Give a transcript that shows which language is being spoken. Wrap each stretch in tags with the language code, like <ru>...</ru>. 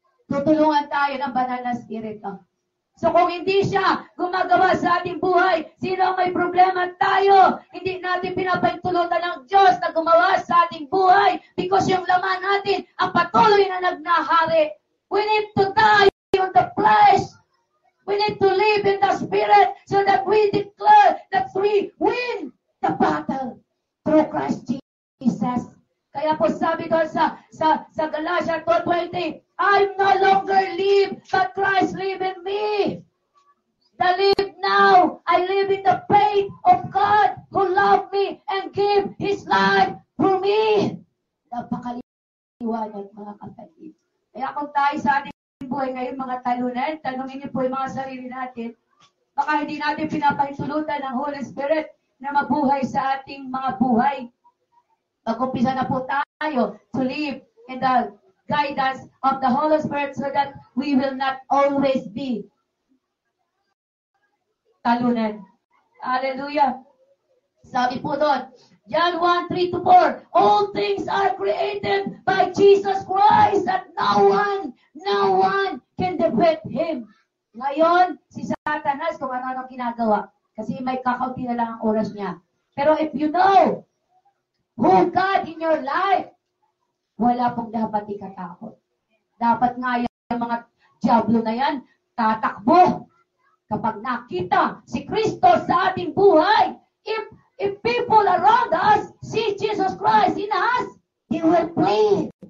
<tl>Tutulungan tayo ng banal na Spirit. So kung hindi siya gumagawa sa ating buhay, sino ang may problema? Tayo. Hindi natin pinapahintulutan ng Diyos na gumawa sa ating buhay because yung laman natin ang patuloy na nagnahari.</tl> <en>We need to die on the flesh. We need to live in the Spirit so that we declare that we win the battle through Christ Jesus.</en> <tl>Kaya po sabi doon sa</tl> <en>Galatia 2:20, I no longer live, but Christ live in me. I live now. I live in the faith of God who loved me and gave His life for me.</en> <tl>Napakaliwanag, mga kapatid. Kaya kung tayo sa ating buhay ngayon, mga talunan, tanongin niyo po yung mga sarili natin, Baka hindi natin pinapahintulutan ng Holy Spirit na mabuhay sa ating mga buhay. Mag-umpisa na po tayo</tl> <en>to live in the guidance of the Holy Spirit so that we will not always be talunan. Hallelujah.</en> <tl>Sabi po doon,</tl> <en>John 1:3-4, all things are created by Jesus Christ that no one can defeat Him.</en> <tl>Ngayon, si Satanas kung ano-ano ginagawa. Kasi may kakaunti na lang ang oras niya.</tl> <en>Pero if you know who God in your life,</en> <tl>wala pong dapat ikatakot. Dapat nga yung mga diablo na yan, tatakbo. Kapag nakita si Kristo sa ating buhay,</tl> <en>if people around us see Jesus Christ in us, they will flee.</en>